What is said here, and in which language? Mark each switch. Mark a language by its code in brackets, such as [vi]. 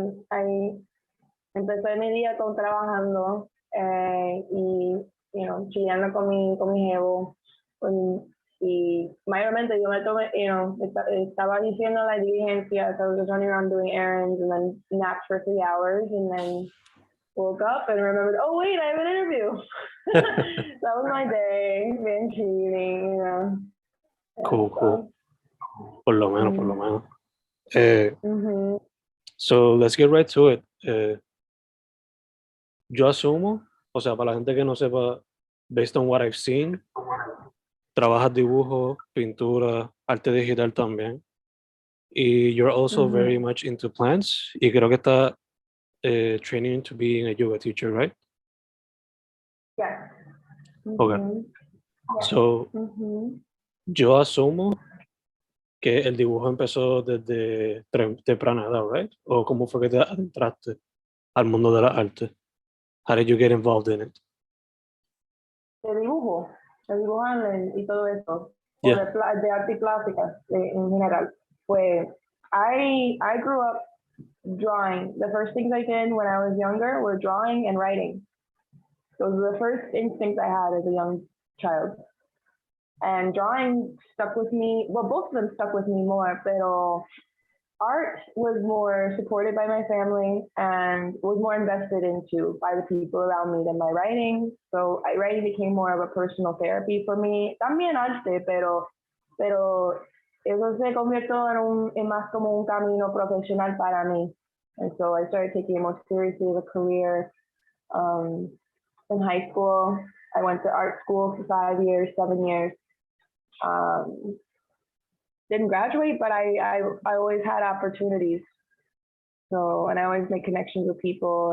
[es] Ahí empecé mi día con trabajando y chillando con mi jevo. Y mayormente yo me tomé, estaba diciendo la diligencia, [en] so I was just running around doing errands and then napped for 3 hours and then woke up and remembered, oh wait, I have an interview. That was my day, been cheating, [es] Cool. Por lo menos. [en] So let's get right to it. [es] Yo asumo, o sea, para la gente que no sepa, [en] based on what I've seen, [es] trabajas dibujo, pintura, arte digital también. [en] Y you're also very much into plants. [es] Y creo que está [en] training to being a yoga teacher, right? Yeah. Okay. [es] So, yo asumo que el dibujo empezó desde temprana edad, right? ¿O cómo fue que te adentraste al mundo de la arte? [en] How did you get involved in it? [es] De dibujar y todo eso, [en] Yeah. [es] o de arte plástica en general. [en] Pues I grew up drawing. The first things I did when I was younger were drawing and writing. Those were the first instincts I had as a young child. And drawing stuck with me. Well, both of them stuck with me more, pero art was more supported by my family and was more invested into by the people around me than my writing. So writing became more of a personal therapy for me. [es] También arte, pero eso se convirtió en más como un camino profesional para mí. [en] And so I started taking it more seriously as a career. In high school, I went to art school for 5 years, 7 years. Didn't graduate, but I always had opportunities. So, and I always make connections with people.